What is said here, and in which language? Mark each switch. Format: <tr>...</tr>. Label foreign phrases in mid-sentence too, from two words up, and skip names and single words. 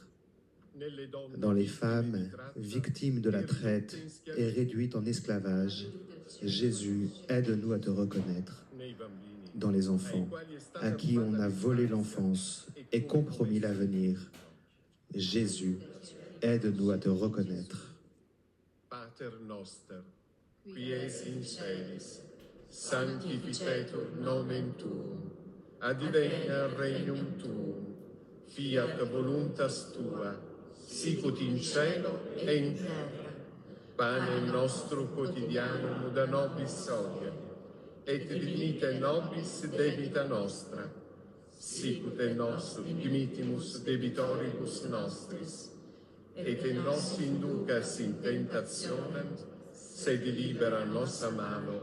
<fr>Dans les femmes victimes de la traite et réduites en esclavage, Jésus, aide-nous à te reconnaître. Dans les enfants à qui on a volé l'enfance et compromis l'avenir, Jésus, aide-nous à te reconnaître.</fr> <la>Pater noster, qui es in celis, sanctificetur nomen tuum, advenia regnum tuum, fiat voluntas tua, sicut in cielo e in terra. Panem nostrum quotidianum da nobis hodie, et dimitte nobis debita nostra, sicut et nos dimittimus debitoribus nostris, et nos inducas in tentationem, sed libera nos a malo.</la>